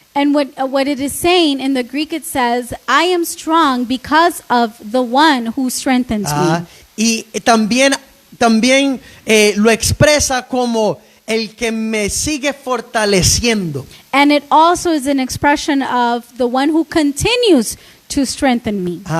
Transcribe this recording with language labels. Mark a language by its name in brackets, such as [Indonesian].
[English] And what it is saying in the Greek, it says, I am strong because of the one who strengthens me. [Spanish] Y también lo expresa como el que me sigue fortaleciendo. [English] And it also is an expression of the one who continues to strengthen me.